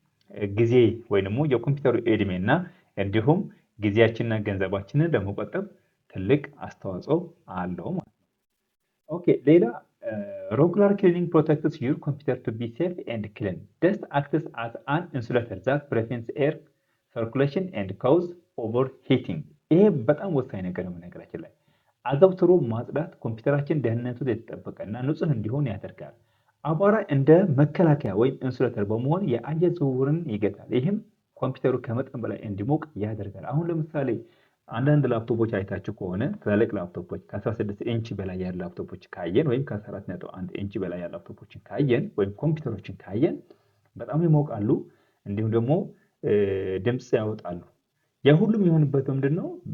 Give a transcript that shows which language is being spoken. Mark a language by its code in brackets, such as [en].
[am] የጊዜ ወይ ደግሞ የኮምፒውተሩ እድሜና እንዲሁም ጊዜያችንና ገንዘባችንን ለመቆጠብ ትልቅ አስተዋጽኦ አለው ማለት ነው። ኦኬ፣ ሌላ [en] regular cleaning protects your computer to be safe and clean. Dust acts as an insulator that prevents air circulation and cause overheating. [am] ይሄ በጣም ወሳኝ ነገር ነው። ነገራችን ላይ አዘውትሮ ማጽዳት ኮምፒውተራችን ደህንነቱ የተጠበቀ እና ንጹህ እንዲሆን ያደርጋል። አቧራ እንደ መከላከያ ወይም ኢንሱሌተር በመሆን የአየር ዝውውርን ይገታል። ይህም ኮምፒውተሩ ከመጠን በላይ እንዲሞቅ ያደርጋል። አሁን ለምሳሌ አንዳንድ ላፕቶፖች አይታችሁ ከሆነ ትላልቅ ላፕቶፖች ከ16 ኢንች በላይ ያሉ ላፕቶፖች ካየን ወይም ከ14.1 ኢንች በላይ ያሉ ላፕቶፖችን ካየን ወይም ኮምፒውተሮችን ካየን በጣም ይሞቃሉ፣ እንዲሁም ደግሞ ድምፅ ያወጣሉ። ያ ሁሉም የሆነበት ምንድነው?